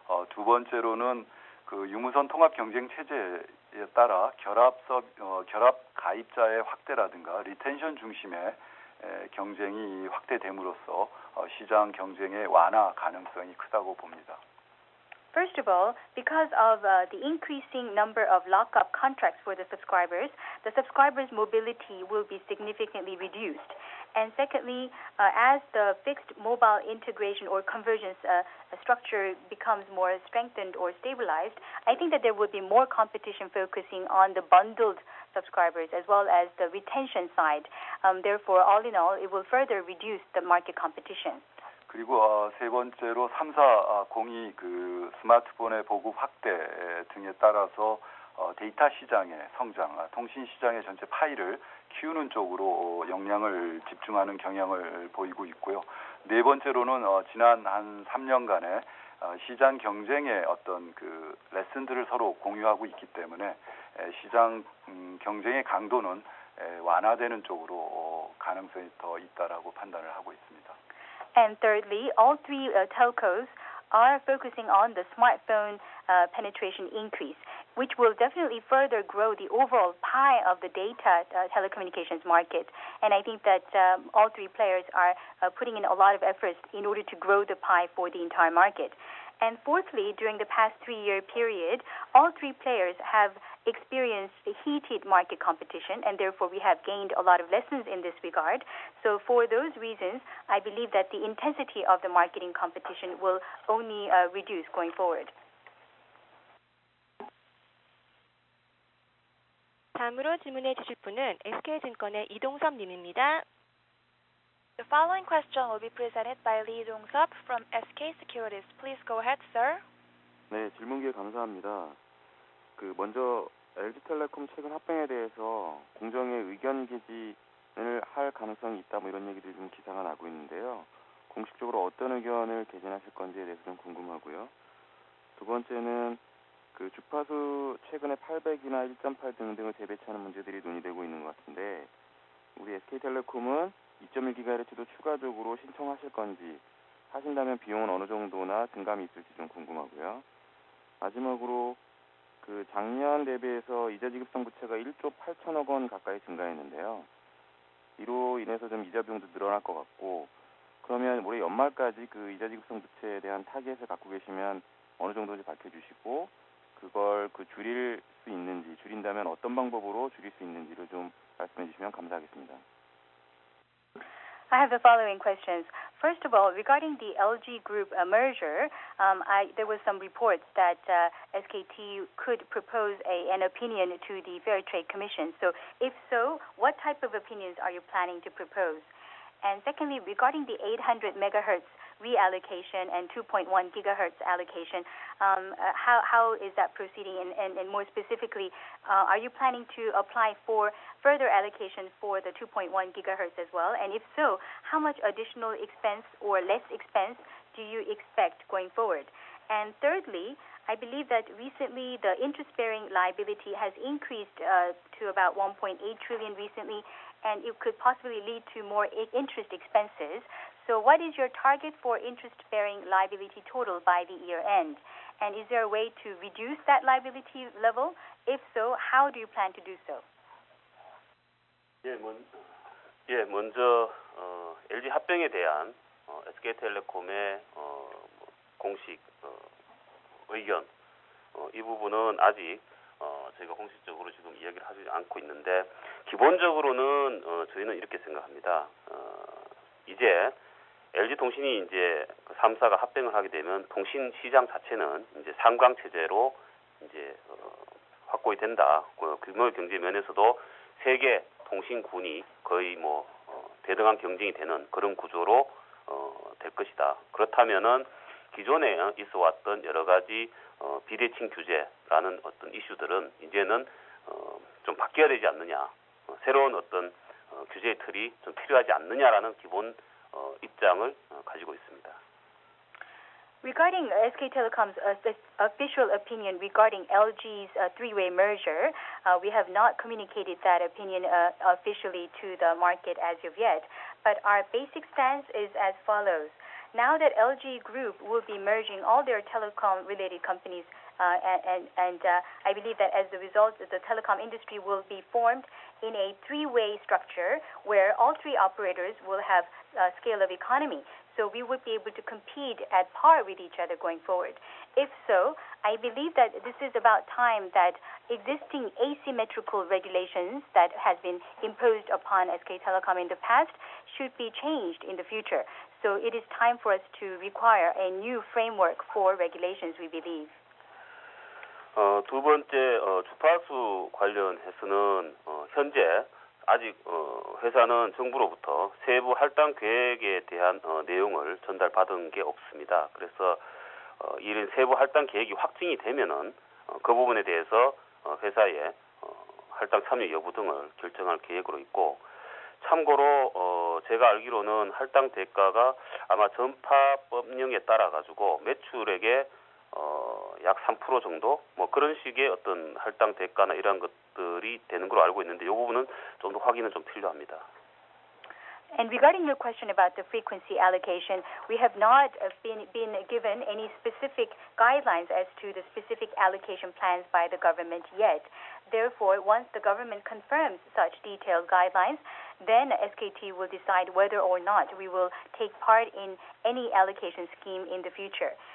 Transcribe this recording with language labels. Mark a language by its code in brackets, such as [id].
[ko] 두 번째로는 그 유무선 통합 경쟁 체제에 따라 결합 가입자의 확대라든가 리텐션 중심의 경쟁이 확대됨으로써 시장 경쟁의 완화 가능성이 크다고 봅니다. [en] First of all, because of the increasing number of lock-up contracts for the subscribers mobility will be significantly reduced. And secondly, as the fixed mobile integration or convergence structure becomes more strengthened or stabilized, I think that there would be more competition focusing on the bundled subscribers as well as the retention side. Therefore, all in all, it will further reduce the market competition. [ko] 그리고 세 번째로 3사 공이 그 스마트폰의 보급 확대 등에 따라서 데이터 시장의 성장, 통신 시장의 전체 파이를 키우는 쪽으로 역량을 집중하는 경향을 보이고 있고요. 네 번째로는 지난 한 3년간의 시장 경쟁의 어떤 그 레슨들을 서로 공유하고 있기 때문에 시장 경쟁의 강도는 완화되는 쪽으로 가능성이 더 있다라고 판단을 하고 있습니다. [en] And thirdly, all three telcos are focusing on the smartphone penetration increase, which will definitely further grow the overall pie of the data telecommunications market. And I think that all three players are putting in a lot of efforts in order to grow the pie for the entire market. And fourthly, during the past 3-year period, all three players have experienced heated market competition, and therefore we have gained a lot of lessons in this regard. So for those reasons, I believe that the intensity of the marketing competition will only reduce going forward. [ko] 다음으로 질문해 주실 분은 SK증권의 이동섭 님입니다. [en] The following question will be presented by Lee Dong-seop from SK Securities. Please go ahead, sir. [ko] 네, 질문 기회 감사합니다. 먼저 LG텔레콤 최근 합병에 대해서 공정의 의견 개진을 할 가능성이 있다, 이런 얘기들이 좀 기사가 나고 있는데요. 공식적으로 어떤 의견을 개진하실 건지에 대해서 좀 궁금하고요. 두 번째는 주파수 최근에 800이나 1.8 등등을 재배치하는 문제들이 논의되고 있는 것 같은데, 우리 SK텔레콤은 2.1GHz도 추가적으로 신청하실 건지, 하신다면 비용은 어느 정도나 증감이 있을지 좀 궁금하고요. 마지막으로 작년 대비해서 이자 지급성 부채가 1조 8천억 원 가까이 증가했는데요. 이로 인해서 좀 이자 비용도 늘어날 것 같고, 그러면 올해 연말까지 이자 지급성 부채에 대한 타겟을 갖고 계시면 어느 정도인지 밝혀주시고, 그걸 줄일 수 있는지, 줄인다면 어떤 방법으로 줄일 수 있는지를 좀 말씀해 주시면 감사하겠습니다. [en] I have the following questions. First of all, regarding the LG Group merger, there was some reports that SKT could propose an opinion to the Fair Trade Commission. So if so, what type of opinions are you planning to propose? And secondly, regarding the 800 megahertz reallocation and 2.1 gigahertz allocation, how is that proceeding? And more specifically, are you planning to apply for further allocation for the 2.1 gigahertz as well? And if so, how much additional expense or less expense do you expect going forward? And thirdly, I believe that recently the interest-bearing liability has increased to about 1.8 trillion recently, and it could possibly lead to more interest expenses. So what is your target for interest-bearing liability total by the year end? And is there a way to reduce that liability level? If so, how do you plan to do so? [ko] 먼저 LG 합병에 대한 SK텔레콤의 공식 의견 이 부분은 아직 저희가 공식적으로 지금 이야기를 하지 않고 있는데 기본적으로는 저희는 이렇게 생각합니다. 이제 LG통신이 이제 3사가 합병을 하게 되면 통신 시장 자체는 이제 상강 체제로 이제 확보이 된다. 규모 경제 면에서도 세계 통신군이 거의 대등한 경쟁이 되는 그런 구조로 될 것이다. 그렇다면은 기존에 있어 왔던 여러 가지 비대칭 규제라는 어떤 이슈들은 이제는 좀 바뀌어야 되지 않느냐. 새로운 어떤 규제의 틀이 좀 필요하지 않느냐라는 기본 입장을 가지고 있습니다. [en] Regarding SK Telecom's official opinion regarding LG's three-way merger, we have not communicated that opinion officially to the market as of yet. But our basic stance is as follows. Now that LG Group will be merging all their telecom-related companies, and I believe that as a result, the telecom industry will be formed in a three-way structure where all three operators will have a scale of economy. So we would be able to compete at par with each other going forward. If so, I believe that this is about time that existing asymmetrical regulations that has been imposed upon SK Telecom in the past should be changed in the future. So it is time for us to require a new framework for regulations, we believe. [ko] 두 번째 주파수 관련해서는 현재 아직 회사는 정부로부터 세부 할당 계획에 대한 내용을 전달받은 게 없습니다. 그래서 이런 세부 할당 계획이 확정이 되면은 그 부분에 대해서 회사의 할당 참여 여부 등을 결정할 계획으로 있고 참고로 제가 알기로는 할당 대가가 아마 전파법령에 따라 가지고 매출액의 약 3% 정도 그런 식의 어떤 할당 대가나 이러한 것들이 되는 걸로 알고 있는데 이 부분은 좀 더 확인은 좀 필요합니다. [en] And regarding your question about the frequency allocation, we have not been given any specific guidelines as to the specific allocation plans by the government yet. Therefore, once the government confirms such detailed guidelines, then SKT will decide whether or not we will take part in any allocation scheme in the future.